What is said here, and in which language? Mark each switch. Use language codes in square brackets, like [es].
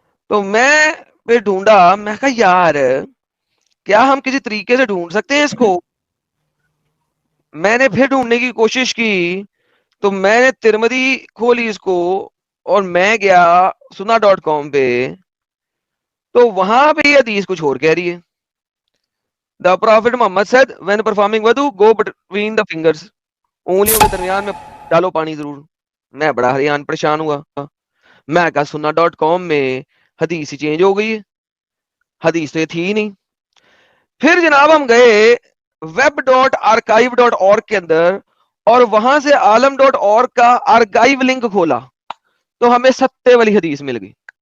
[ur] تو میں پھر ڈھونڈا، میں کہا یار کیا ہم کسی طریقے سے ڈھونڈ سکتے ہیں اس کو؟ میں نے پھر ڈھونڈنے کی کوشش کی تو میں نے ترمذی کھولی اس کو اور میں گیا sunnah.com پہ، تو وہاں پہ یہ حدیث کچھ اور کہہ رہی ہے. [en] The Prophet Muhammad said when performing wudu go between the fingers. [ur] انگلیوں کے درمیان میں ڈالو پانی ضرور. میں بڑا حیران پریشان ہوا. میں کہا sunnah.com میں حدیث ہی چینج ہو گئی ہے، حدیث تو یہ تھی ہی نہیں. پھر جناب ہم گئے web.archive.org کے اندر اور وہاں سے عالم.org کا آرکائیو لنک کھولا تو ہمیں 70 والی حدیث مل گئی.